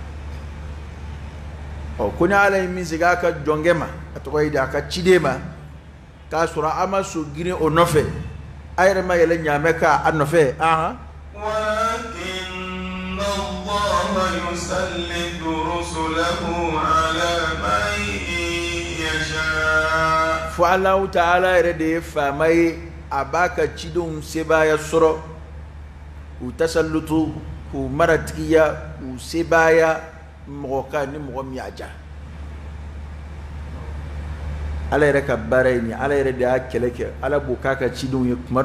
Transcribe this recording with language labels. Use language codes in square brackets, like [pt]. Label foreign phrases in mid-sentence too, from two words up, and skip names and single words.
[bm] ko ni ala ye min segi a ka jɔnkɛ ma a tɔgɔ ye di a ka ciden ma k'a sɔrɔ a ma so girin o nɔfɛ a yɛrɛ ma yɛlɛ ɲaamɛ k'a nɔfɛ [ar] ولكن الله يسلط رسله على من يشاء [bm] fo Alahu Ta'ala yɛrɛ de ye faama ye a b'a ka cidenw sebaaya sɔrɔ k'u tasallutu k'u maratigiya k'u sebaaya mɔgɔ kan ni mɔgɔ min y'a ja ala yɛrɛ ka baara ye nin ala yɛrɛ de y'a kɛlɛ kɛ ala b'o k'a ka cidenw ye kuma